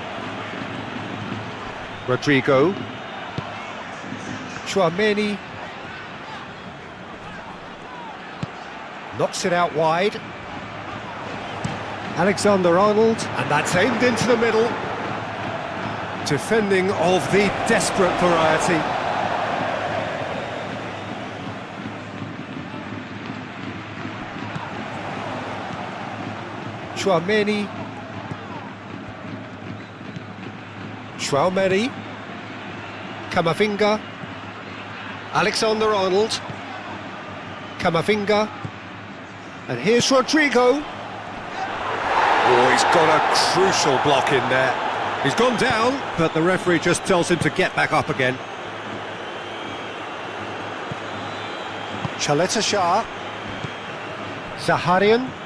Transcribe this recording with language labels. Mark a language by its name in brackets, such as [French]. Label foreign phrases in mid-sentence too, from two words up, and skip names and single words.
[English] Rodrigo. Tchouaméni. Knocks it out wide. Alexander-Arnold, and that's aimed into the middle. Defending of the desperate variety. Tchouaméni. Tchouaméni. Camavinga. Alexander-Arnold. Camavinga. And here's Rodrigo. Oh, he's got a crucial block in there. He's gone down, but the referee just tells him to get back up again. Chaleta Shah. Zaharian.